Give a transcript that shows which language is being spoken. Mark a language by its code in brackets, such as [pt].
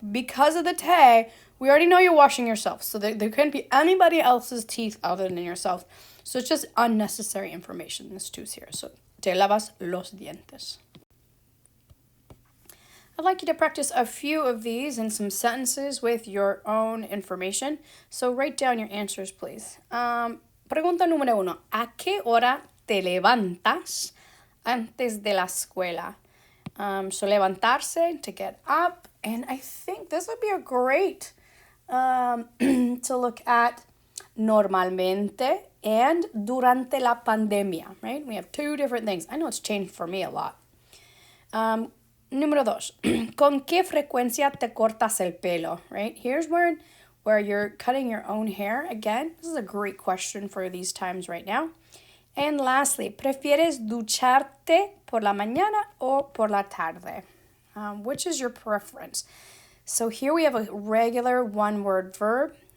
[en] Because of the te, we already know you're washing yourself. So there couldn't be anybody else's teeth other than yourself. So it's just unnecessary information, this tu's here. So [es] te lavas los dientes. [en] I'd like you to practice a few of these in some sentences with your own information. So write down your answers, please. [es] Pregunta número 1. ¿A qué hora te levantas antes de la escuela? [en] So levantarse, to get up. And I think this would be a great to look at normalmente and durante la pandemia, right? We have two different things. I know it's changed for me a lot. [es] Número 2. ¿Con qué frecuencia te cortas el pelo? [en] Right? Here's where you're cutting your own hair. Again, this is a great question for these times right now. And lastly, [es] ¿prefieres ducharte por la mañana o por la tarde? [en] Which is your preference? So here we have a regular one-word verb.